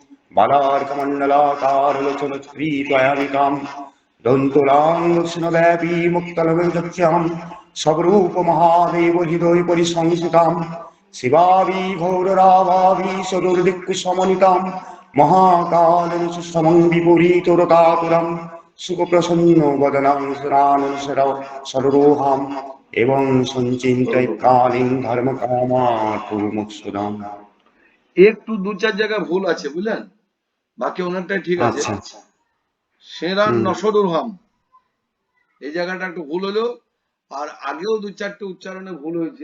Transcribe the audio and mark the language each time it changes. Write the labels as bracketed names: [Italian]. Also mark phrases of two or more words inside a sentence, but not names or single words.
[Sanskrit] বালার্কমণ্ডলাকারলোচনক্রীতয়ামিকাম দন্তলাং দক্ষিণব্যাপী মুক্তলগচ্যাম সবরূপ মহাদেব হৃদয় পরিসংসিতাম শিবাবি ঘোররাভাবি সদুর্দিক্কু সমনিতাম মহাকালেন সমং বিপরীতরতাকুরম সুখপ্রসন্ন বদনাং সুরানুসর সরোহাম এবং সঞ্চিন্তয় কালীন ধর্ম কামাতুর্মুক্ষুদাম। [Bangla] একটু 2-4 জায়গায় ভুল আছে, বুঝলেন? বাকি অনেকটাই ঠিক আছে। সেরান নসদুরহাম, এই জায়গাটা একটু ভুল হলো, আর আগেও 2-4টে উচ্চারণে ভুল হয়েছে।